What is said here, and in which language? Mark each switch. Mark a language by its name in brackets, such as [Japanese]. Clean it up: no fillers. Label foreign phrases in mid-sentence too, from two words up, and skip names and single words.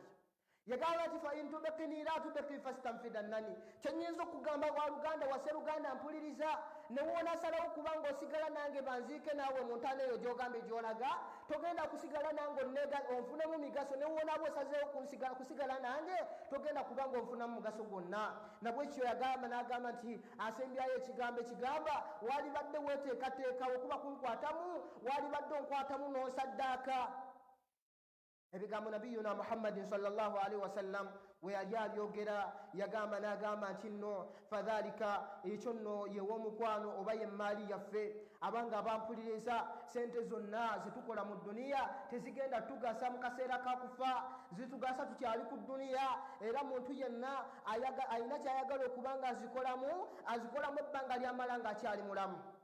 [Ganda] Yagamba nti [Arabic] فإن تبقني لا تبقي فاستنفدني, [Ganda] kyenyinza okugamba waluganda wasseruganda mpuliriza, newoonasalawo kubanga osigala nange banziike naawe mu ntaana eyo gy'ogambye gy'olaga, togenda kusigala nange onfunemu migaso, newoonaba osazeewo kusigala nange togenda kubanga onfunamu mugaso gwonna. Nabwekyo yagamba n'agamba nti asembyayo ekigambo ekigamba waalibadde weeteekateekawo okuba kunkwatamu, waalibadde onkwatamu n'osaddaaka. Ebigambo nabiyuna Muhammadin [Arabic] صلى الله عليه وسلم [Ganda] we yali abyogera yagamba n'agamba nti nno fadhalika, ekyo nno yew'omukwano oba yemmaali yaffe abanga bampuliriza, sente zonna zetukola mu dduniya tezigenda tugasa mu kaseera kakufa, zitugasa tukyali ku dduniya, era muntu yenna alina kyayagala okubanga azikolamu ebbanga ly'amala ng'akyali mulamu.